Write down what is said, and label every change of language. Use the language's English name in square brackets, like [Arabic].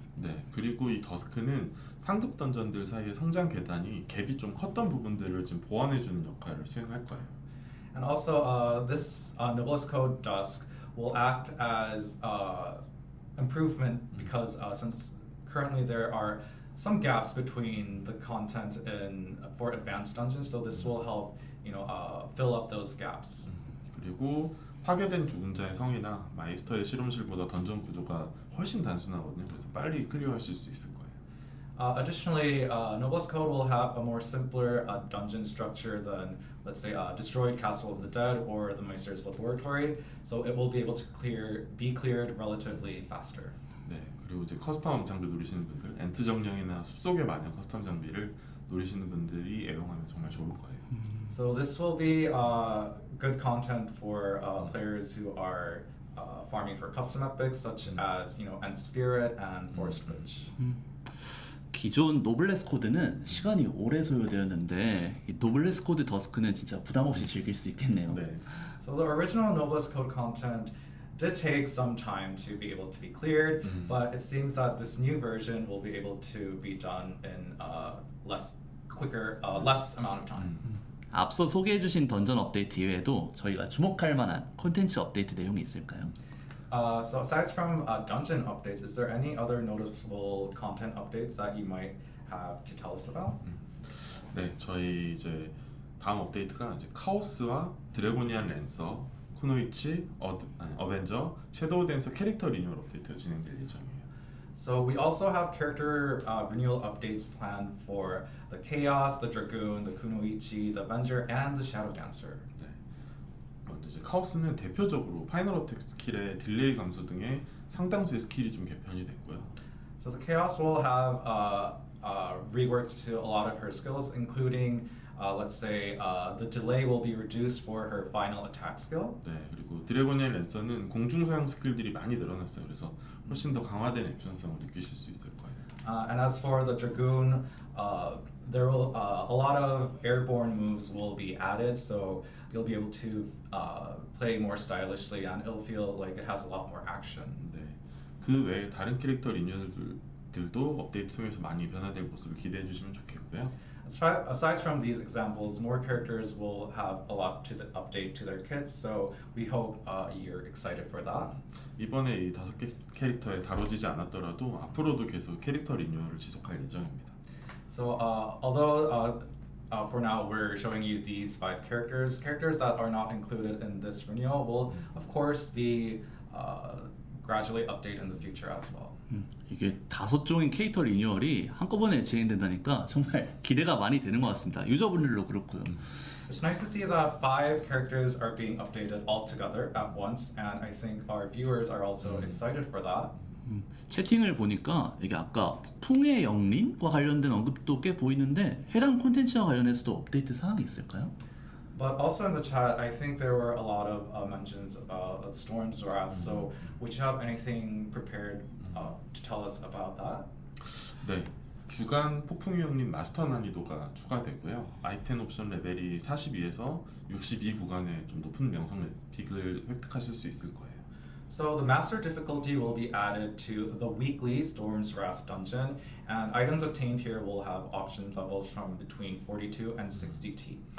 [Korean] 네, 그리고 이 더스크는 상급 던전들 사이의 성장 계단이 갭이 좀 컸던 부분들을 좀 보완해주는 역할을 수행할 거예요. [English] And also, this Noblest Code Dusk will act as improvement because since currently there are some gaps between the content for advanced dungeons, so this will help fill up those gaps. [Korean] 그리고 파괴된 죽은 자의 성이나 마이스터의 실험실보다 던전 구조가 훨씬 단순하거든요. 그래서 빨리 클리어하실 수 있을 거예요. [English] Additionally, Noblest Code will have a more simpler dungeon structure than, let's say, Destroyed Castle of the Dead or the Meister's Laboratory, so it will be able to be cleared relatively faster. [Korean] 네, 그리고 이제 커스텀 장비 노리시는 분들, 엔트 정령이나 숲속의 마녀 커스텀 장비를 노리시는 분들이 애용하면 정말 좋을 거예요. [English] So this will be good content for players who are farming for custom epics, such as End Spirit and Forest Bridge. [Korean] 기존 노블레스 코드는 시간이 오래 소요되었는데 이 노블레스 코드 더스크는 진짜 부담 없이 즐길 수 있겠네요. 네. [English] So the original Noblest Code content did take some time to be able to be cleared, but it seems that this new version will be able to be done in less amount of time. [Korean] 앞서 소개해주신 던전 업데이트 이외에도 저희가 주목할 만한 콘텐츠 업데이트 내용이 있을까요? [English] So aside from dungeon updates, is there any other noticeable content updates that you might have to tell us about? [Korean] 네, 저희 이제 다음 업데이트가 이제 카오스와 드래고니안 랜서, 쿠노이치, 어벤져, 섀도우 댄서 캐릭터 리뉴얼 업데이트가 진행될 예정이에요. [English] So we also have character renewal updates planned for the Chaos, the Dragoon, the Kunoichi, the Avenger, and the Shadow Dancer. [Korean] 네. 먼저 이제 카오스는 대표적으로 파이널 어택 스킬의 딜레이 감소 등의 상당수의 스킬이 좀 개편이 됐고요. [English] So the Chaos will have reworks to a lot of her skills, including, let's say, the delay will be reduced for her final attack skill. [Korean] 네, 그리고 드래곤의 랜서는 공중 사용 스킬들이 많이 늘어났어요. 그래서 훨씬 더 강화된 액션성을 느끼실 수 있을 거예요. [English] And as for the Dragoon, there will a lot of airborne moves will be added, so you'll be able to play more stylishly, and it'll feel like it has a lot more action. [Korean] 네, 그 외에 다른 캐릭터 리뉴얼들도 업데이트 통해서 많이 변화될 모습을 기대해 주시면 좋겠고요. [English] Aside from these examples, more characters will have a lot to update to their kits, so we hope you're excited for that. [Korean] 이번에 이 5개 캐릭터에 다뤄지지 않았더라도 앞으로도 계속 캐릭터 리뉴얼을 지속할 예정입니다. [English] So although for now we're showing you these 5 characters that are not included in this renewal will of course be gradually updated in the future as well. [Korean] 이게 5종의 캐릭터 리뉴얼이 한꺼번에 진행된다니까 정말 기대가 많이 되는 것 같습니다. 유저분들도 그렇고요. [English] It's nice to see that 5 characters are being updated all together at once, and I think our viewers are also excited for that. [Korean] 채팅을 보니까 이게 아까 폭풍의 영린과 관련된 언급도 꽤 보이는데 해당 콘텐츠와 관련해서도 업데이트 사항이 있을까요? [English] But also in the chat, I think there were a lot of mentions about Storm's Wrath. So would you have anything prepared to tell us about that? [Korean] 네, 주간 폭풍의 형님 마스터 난이도가 추가되고요. 아이템 옵션 레벨이 42에서 62 구간에 좀 높은 명성 픽을 획득하실 수 있을 거예요. [English] So the master difficulty will be added to the weekly Storm's Wrath dungeon, and items obtained here will have option levels from between 42 and 62.